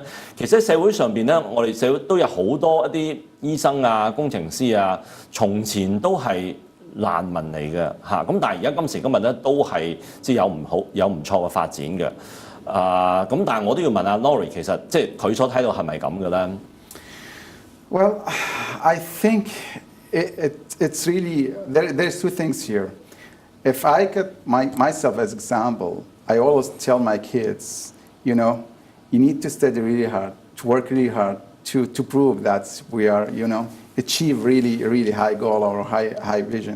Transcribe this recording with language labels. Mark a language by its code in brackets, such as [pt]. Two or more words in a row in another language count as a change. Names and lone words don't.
[yue] 其實喺社會上邊咧，我哋社會都有好多一啲醫生啊、工程師啊，從前都係難民嚟嘅嚇。但係而家今時今日咧，都係即係有唔錯嘅發展嘅。但係我都要問阿 Nouri， 其實即係佢所睇到係咪咁嘅咧 [en] ？Well, I think it's really there's two things here. If I could myself as example, I always tell my kids, you need to study really hard, to work really hard to prove that we are, achieve really high goal or high vision.